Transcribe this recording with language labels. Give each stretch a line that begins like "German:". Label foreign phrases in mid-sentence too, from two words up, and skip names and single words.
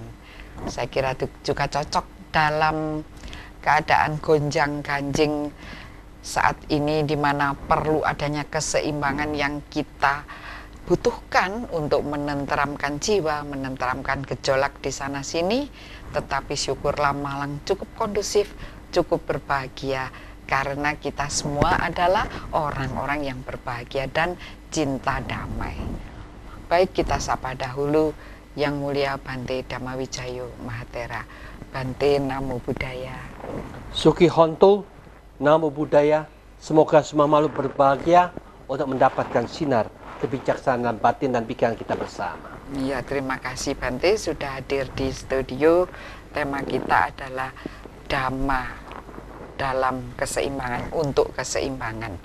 Indonesian: Saya kira itu juga cocok dalam keadaan gonjang-ganjing saat ini, di mana perlu adanya keseimbangan yang kita butuhkan untuk menenteramkan jiwa, menenteramkan gejolak di sana sini. Tetapi syukurlah Malang cukup kondusif, cukup berbahagia, karena kita semua adalah orang-orang yang berbahagia dan cinta damai. Baik, kita sapa dahulu Yang Mulia Bante Dhammawijayo Mahatera. Bante,
Pali: Namo Buddhaya. Suki Honto, Namo Buddhaya.
Indonesian: Semoga semua makhluk berbahagia untuk mendapatkan sinar kebijaksanaan batin dan pikiran kita bersama. Iya, terima kasih Bante sudah hadir di studio. Tema kita adalah Dhamma dalam keseimbangan, untuk keseimbangan.